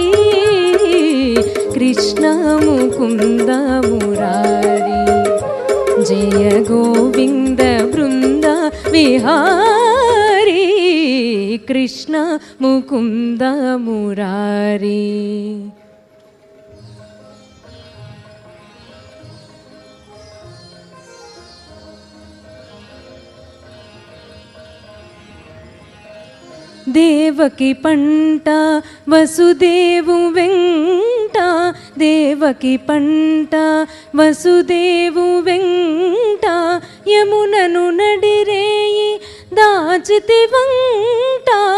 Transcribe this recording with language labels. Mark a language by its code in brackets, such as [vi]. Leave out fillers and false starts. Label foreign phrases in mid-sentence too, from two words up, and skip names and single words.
[hi] कृष्ण मुकुंद मुरारी, जय गोविंद वृंद विहारी. कृष्ण मुकुंद मुरारी. [te] దేవకి పంట వసుదేవు వెంట, దేవకి పంట వసుదేవు వెంట, యమునను నడిరేయి దాచితి వంట.